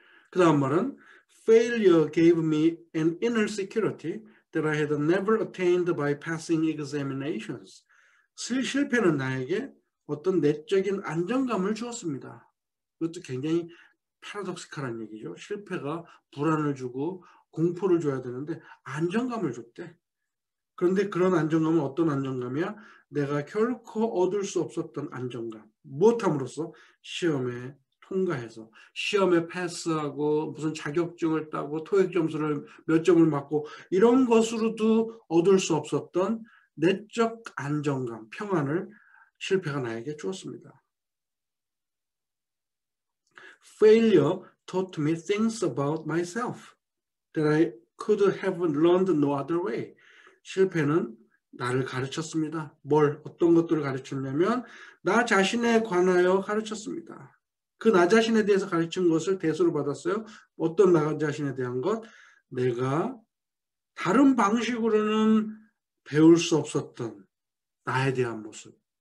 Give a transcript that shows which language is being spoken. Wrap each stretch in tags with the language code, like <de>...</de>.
<ko>그 다음 말은</ko> <en>Failure gave me an inner security that I had never attained by passing examinations.</en> <ko>실패는 나에게 어떤 내적인 안정감을 주었습니다. 이것도 굉장히 패러독시칼한 얘기죠. 실패가 불안을 주고 공포를 줘야 되는데 안정감을 줬대. 그런데 그런 안정감은 어떤 안정감이야? 내가 결코 얻을 수 없었던 안정감. 무엇함으로써? 시험에 통과해서 시험에 패스하고 무슨 자격증을 따고 토익 점수를 몇 점을 맞고 이런 것으로도 얻을 수 없었던 내적 안정감, 평안을 실패가 나에게 주었습니다.</ko> <en>Failure taught me things about myself that I could have learned no other way.</en> <ko>실패는 나를 가르쳤습니다. 어떤 것들을 가르쳤냐면 나 자신에 관하여 가르쳤습니다. 그 나 자신에 대해서 가르친 것을 대수로 받았어요. 어떤 나 자신에 대한 것? 내가 다른 방식으로는 배울 수 없었던 나에 대한 모습.</ko>